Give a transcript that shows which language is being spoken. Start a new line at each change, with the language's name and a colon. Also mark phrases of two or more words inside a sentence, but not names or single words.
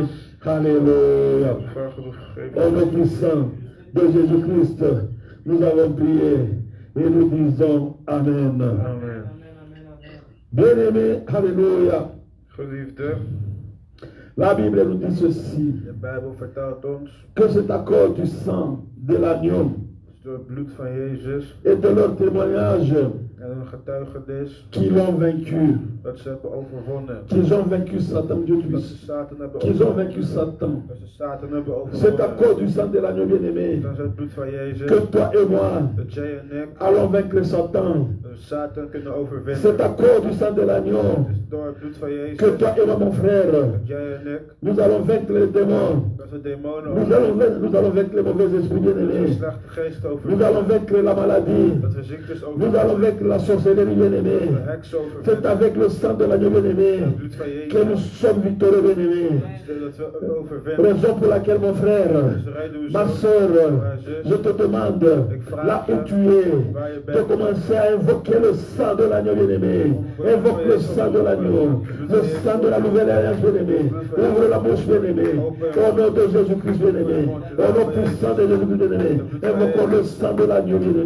French: Alléluia. Au nom puissant de Jésus-Christ, nous avons prié et nous disons Amen. Amen. Bien-aimé, Alléluia.
Dutch: Geliefde,
French: La Bible nous dit ceci,
Dutch: de Bijbel vertelt ons,
French: que c'est à cause du sang de l'agneau
Dutch: door het bloed van Jezus
French: et de leur témoignage
Dutch: en hun getuigenis,
French: qu'ils l'ont vaincu,
Dutch: dat ze hebben overwonnen.
French: qu'ils ont vaincu Satan, Dieu
Dutch: Dat ze
French: puissant,
Dutch: Satan hebben
French: qu'ils ont
Dutch: overwonnen.
French: vaincu Satan.
Dutch: Dat ze Satan hebben
French: C'est à cause du
Dutch: overwonnen.
French: sang de l'agneau bien-aimé
Dutch: Dankzij het bloed van Jezus,
French: que toi et moi
Dutch: dat jij en ik
French: allons vaincre Satan.
Dutch: Satan kunnen
French: C'est
Dutch: overwinnen.
French: à cause du sang de l'agneau
Dutch: Het is door het bloed van Jezus,
French: que toi et moi, mon frère,
Dutch: dat jij en ik,
French: nous allons vaincre les démons.
Dutch: dat we demonen
French: Nous allons vaincre les mauvais esprits
Dutch: dat we
French: bien-aimés.
Dutch: slechte geesten
French: Nous allons
Dutch: overwinnen.
French: vaincre la maladie.
Dutch: Dat we ziektes
French: Nous allons
Dutch: overwinnen.
French: vaincre la sorcellerie bien-aimée.
Dutch: Dat we heksen
French: C'est
Dutch: overwinnen.
French: avec le sang de l'agneau bien-aimé
Dutch: Het bloed van
French: que nous
Dutch: Jezus,
French: sommes victorieux bien-aimés.
Dutch: dat we overwinnen.
French: Raison pour laquelle, mon frère,
Dutch: Dat is de reden
French: ma
Dutch: hoezo,
French: soeur,
Dutch: mijn
French: je
Dutch: zus,
French: te demande, là où tu es, de commencer à invoquer le sang de l'agneau bien-aimé. Invoque le sang de l'agneau, le sang de la nouvelle alliance bien-aimé. Ouvre la bouche bien-aimé. Au nom de Jésus-Christ bien-aimé. Au nom puissant de Jésus-Christ bien-aimé. Invoquons le sang de l'agneau bien-aimé.